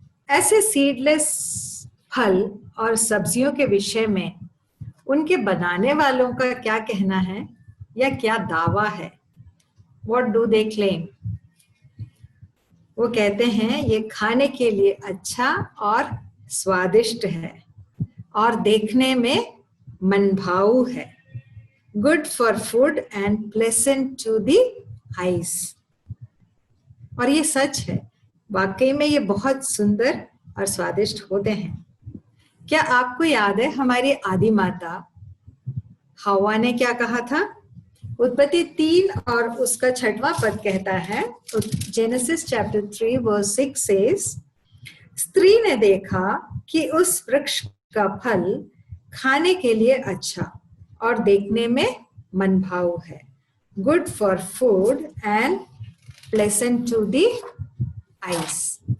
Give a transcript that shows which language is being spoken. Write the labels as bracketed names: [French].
[Hindi] ऐसे सीडलेस फल और सब्जियों के विषय में उनके बनाने वालों का क्या कहना है या क्या दावा है? [English] What do they claim? [Hindi] वो कहते हैं ये खाने के लिए अच्छा और स्वादिष्ट है और देखने में मनभाऊ है। [English] Good for food and pleasant to the eyes। [Hindi] और ये सच है, वाकई में ये बहुत सुंदर और स्वादिष्ट होते हैं। क्या आपको याद है हमारी आदि माता हवा ने क्या कहा था? उत्पत्ति 3 और उसका 6वां पद कहता है, [English] Genesis chapter 3 verse 6 says, [Hindi] स्त्री ने देखा कि उस वृक्ष का फल खाने के लिए अच्छा और देखने में मनभाऊ है, [English] Good for food and pleasant to the eyes.